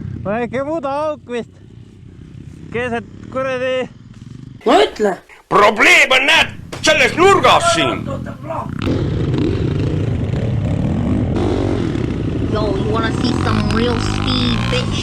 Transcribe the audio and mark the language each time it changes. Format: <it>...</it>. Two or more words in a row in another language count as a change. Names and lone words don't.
<et>väike mudaauk vist. Keeset kuradi. No ütle. Probleem on näed selles nurgas siin.</et> <en>Yo, you wanna see some real speed, bitch?</en>